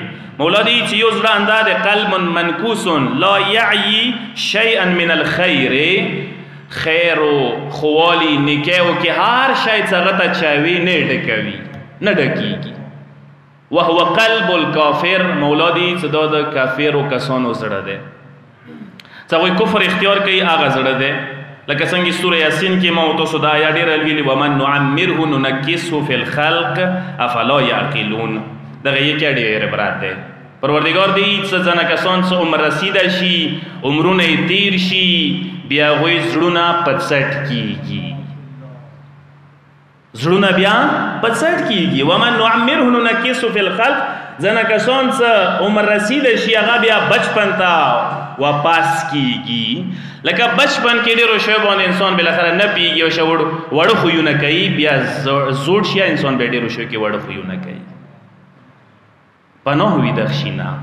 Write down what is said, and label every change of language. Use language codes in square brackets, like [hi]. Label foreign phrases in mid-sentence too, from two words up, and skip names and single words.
[ps] مولا دی چې یو زړه انده دی [ar] قلب منکوس لا یعی شیئا من الخیر، [ps] خیر و خوالي نیکۍ و کې هر شی چې هغه ته چاوي نه ډکوي، نه ډکېږي. [ar] وهو قلب الکافر، [ps] مولا دی چې دا د کافرو کسانو زړه دی چې هغوی کفر اختیار کوي، هغه زړه دی. لکه څنګه سوره یاسین کې ما تاسو دا آیه ډېره ویلي، [ar] ومن نعمره ننکسه فی الخلق افلا یعقلون. [ps] دغه یې کې ډېر عبرت دی. پروردګار دی چې ځنه کسان څه عمر رسیده شي، عمرونه یې تیر شي، بیا هغوی زړونه په څټ کېږي، زړونه بیا په څټ کېږي. [ar] ومن نعمره ننکسه فی الخلق، [ps] ځنه کسان څه عمر رسیده شي، هغه بیا بچپن ته واپس کېږي. لکه بچپن کې ډېرو شیو باندې انسان بالاخره نه پوهېږي او ښه وړه خویونه کوي، بیا زوړ شي انسان بیا ډېرو شیو کې وړه خویونه کوي. پناه وي د خشي نه.